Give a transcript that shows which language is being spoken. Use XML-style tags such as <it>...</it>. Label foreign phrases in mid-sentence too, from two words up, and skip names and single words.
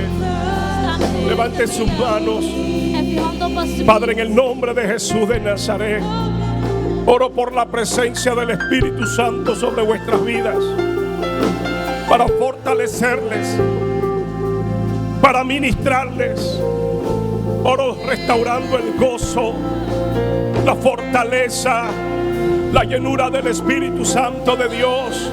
<nl>Staan we voor</nl> <es>Levante</es> <nl>u te</nl> <es>sus</es> <nl>bidden.</nl> <es>manos.</es> <nl>Hef uw hand op alstublieft.</nl> <es>Padre, en el nombre de Jesús de Nazaret, oro por la presencia del Espíritu Santo sobre vuestras vidas, para fortalecerles, para ministrarles. Oro restaurando el gozo, la fortaleza, la llenura del Espíritu Santo de Dios.</es>